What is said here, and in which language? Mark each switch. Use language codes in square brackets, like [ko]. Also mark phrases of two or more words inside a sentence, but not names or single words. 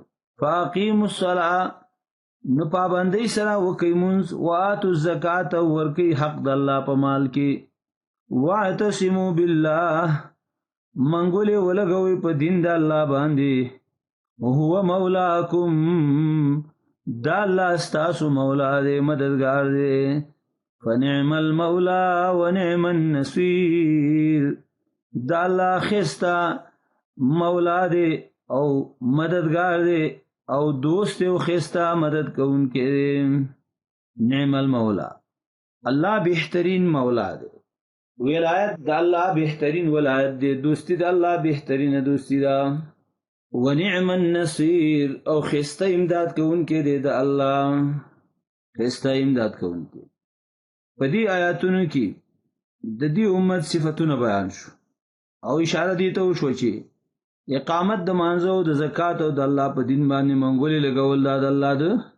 [ar] فاقیموا الصلاة، [ps] نو پابندی سره وکئ مونځ، [ar] واتوا الزکات [ps] او ورکئ حق د الله په مال کې. [ar] واعتصموا بالله، [ps] منګولې ولګوئ په دین د الله باندې. [ar] وهو مولاکم، [ps] دا الله ستاسو مولا دی، مددگار دی. [ar] فنعم المولا ونعم النصير، [ps] دا الله خستا مولا دی او مددگار دی او دوست او خستا مدد کوونکی [ar] نعم المولا [ps] الله بهترین مولا دی ولایت د الله بهترین ولایت دی دوستی د الله بهترین دوستی دا [ar] ونعم النصير [ps] او خستا امداد کوونکی دی د الله خستا امداد کوونکی په دې آیاتونو کې د دې امت صفاتونه بیان شو او اشاره دي ته وشو چې اقامت د مانزه او د زکات او د الله په دین باندې منګولې لګول د الله د